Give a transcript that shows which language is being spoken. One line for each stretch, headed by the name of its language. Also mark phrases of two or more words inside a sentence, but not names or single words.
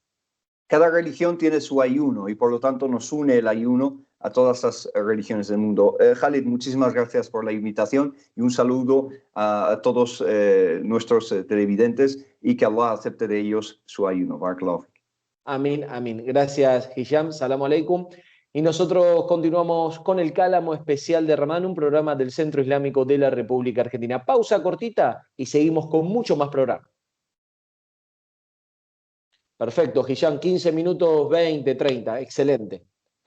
Spanish: Cada religión tiene su ayuno y por lo tanto nos une el ayuno a todas las religiones del mundo. Khalid, muchísimas gracias por la invitación y un saludo a todos nuestros televidentes y que Allah acepte de ellos su ayuno.
Arabic: بارك الله فيك.
Spanish: Amén, amén. Gracias,
Arabic: Hisham. السلام عليكم.
Spanish: Y nosotros continuamos con el Cálamo Especial de Ramán, un programa del Centro Islámico de la República Argentina. Pausa cortita y seguimos con mucho más programa. Perfecto, Hisham. 15 minutos, 20, 30. Excelente. Vamos al